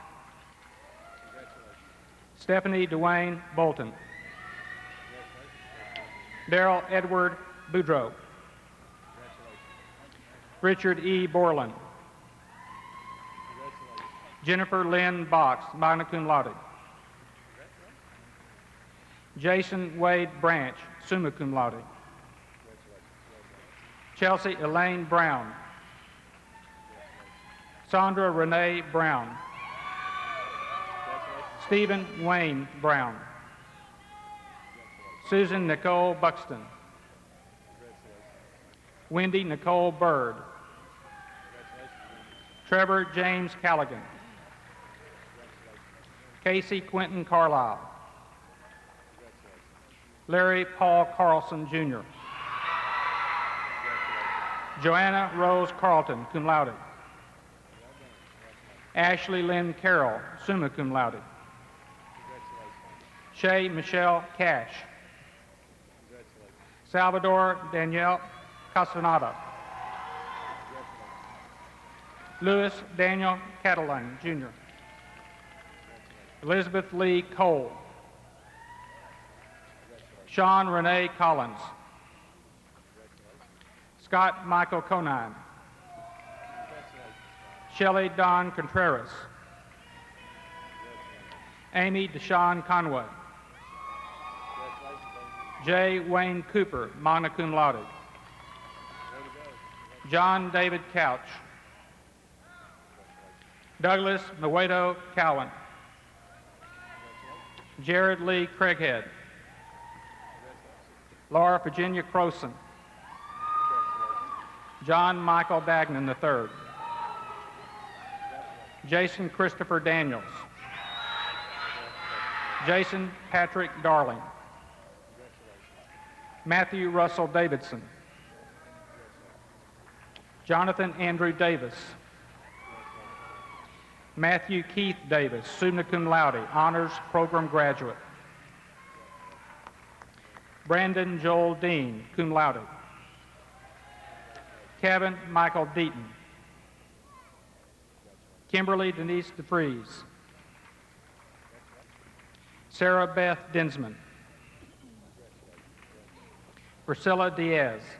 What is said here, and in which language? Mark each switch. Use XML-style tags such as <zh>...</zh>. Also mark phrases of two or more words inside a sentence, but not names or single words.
<en>Stephanie Dwayne Bolton. Daryl Edward Boudreau. Richard E. Borland. Jennifer Lynn Box,</en> <la>magna cum laude.</la> <en>Jason Wade Branch,</en> <la>summa cum laude.</la> <en>Chelsea Elaine Brown. Sandra Renee Brown. Stephen Wayne Brown. Susan Nicole Buxton. Wendy Nicole Bird. Trevor James Callaghan. Casey Quentin Carlisle. Larry Paul Carlson, Jr. Joanna Rose Carlton,</en> <la>cum laude.</la> <en>Ashley Lynn Carroll,</en> <la>summa cum laude.</la> <en>Shay Michelle Cash. Salvador Danielle Castaneda. Louis Daniel Catalan, Jr. Elizabeth Lee Cole. Sean Renee Collins. Scott Michael Conine. Shelley Don Contreras. Amy Deshawn Conway. J. Wayne Cooper,</en> <la>magna cum laude.</la> <en>John David Couch. Douglas Nuedo Cowan. Jared Lee Craighead. Laura Virginia Croson. John Michael Bagnan III. Jason Christopher Daniels. Jason Patrick Darling. Matthew Russell Davidson. Jonathan Andrew Davis. Matthew Keith Davis,</en> <la>summa cum laude,</la> <en>honors program graduate. Brandon Joel Dean,</en> <la>cum laude.</la> <en>Kevin Michael Deaton. Kimberly Denise DeFries. Sarah Beth Dinsman. Priscilla Diaz.</en>